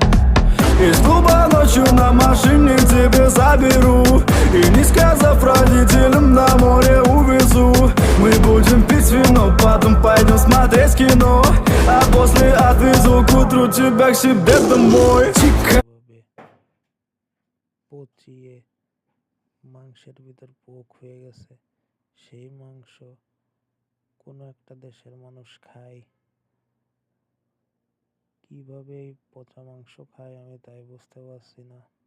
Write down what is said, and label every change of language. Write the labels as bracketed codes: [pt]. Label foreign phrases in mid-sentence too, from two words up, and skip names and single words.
[ru] Из клуба ночью на машине тебе заберу. И не сказав родителям, на море увезу. Мы будем пить вино, потом пойдем смотреть кино. А после отвезу к утру тебя к себе домой. Чика. [bn] পচিয়ে মাংসের ভিতর পোক হয়ে গেছে, সেই মাংস কোনো একটা দেশের মানুষ খায়। কিভাবে এই পচা মাংস খায় আমি তাই বুঝতে পারছি না।